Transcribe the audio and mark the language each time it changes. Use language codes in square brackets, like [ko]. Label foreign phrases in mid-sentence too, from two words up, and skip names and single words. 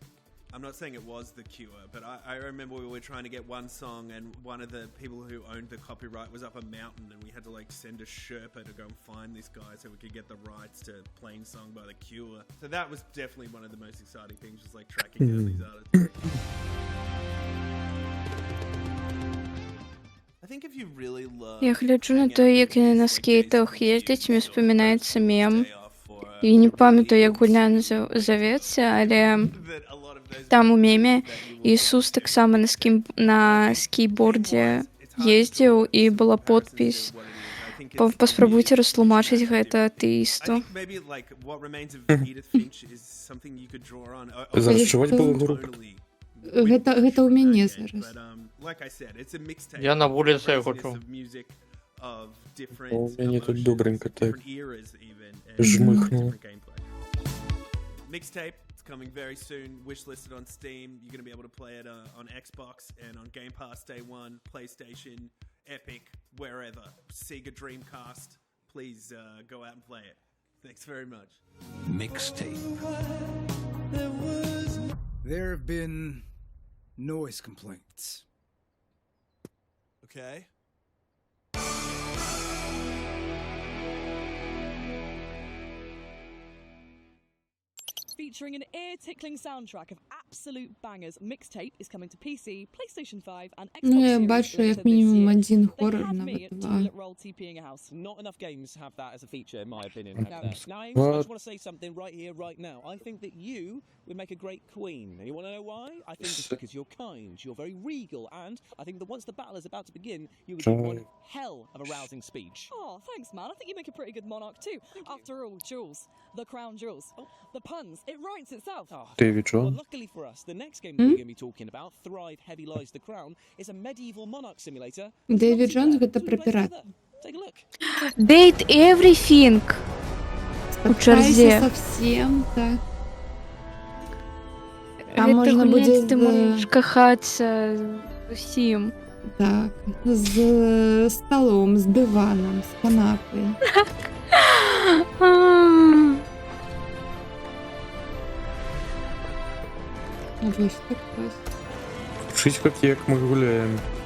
[en] I'm not saying it was The Cure, but I remember we were trying to get one song and one of the people who owned the copyright was up a mountain and we had to like send a Sherpa to go and find this guy so we could get the rights to Plain Song by The Cure. So that was definitely one of the most exciting things, was like tracking down these artists. I think if you really love [be] Я гляджу на то, як яны на скейтах ездять, мне вспоминаецца мем. Я не памятаю, як гульня завецца, але там у меме Ісус таксама на скейтбордзе ездзіў і была подпіс. Паспрабуйце растлумачыць гэта атэісту. Зараз чуваць было групу. Гэта у мяне зараз. [uk] Я на вулиці його чув. У мене тут добренько так. Жмихнуло. [en] Mixtape, it's coming very soon, wishlisted on Steam. You're going to be able to play it on Xbox and on Game Pass Day 1, PlayStation, Epic, wherever. Sega Dreamcast. Please go out and play it. Thanks very much. Mixtape. There have been noise complaints. Okay. Featuring an ear-tickling soundtrack of absolute bangers, Mixtape is coming to PC, PlayStation 5 and Xbox [be] Ну, я [en] Series [be] бачу, як [en] later this [be] мінімум [en] year. [be] один [en] They [be] хорор [en] had [be] на [en] me at [be] ВТВ. [en] toilet roll TPing a house. Not enough games have that as a feature, in my opinion. No. Now, I just want to say something right here, right now. I think that you would make a great queen. And you want to know why? I think it's because you're kind, you're very regal, and I think that once the battle is about to begin, you would give one hell of a rousing speech. Oh, thanks, man. I think you make a pretty good monarch too. After all, Jules, the crown jewels, the puns, it writes itself. David John. Well, luckily for us, the next game that we're going to be talking about, Thrive Heavy Lies the Crown, is a medieval monarch simulator. [be] Дэвид Джонс гэта про пирата. [en] Take a look. Date everything. [uk] У черзе. [ru] Совсем, так. [be] Там Гэта можна гуляць будзе ты можаш кахацца з усім. [uk] Так, з столом, з диваном, з канапою. Ось так ось. Чусь, як ми гуляємо.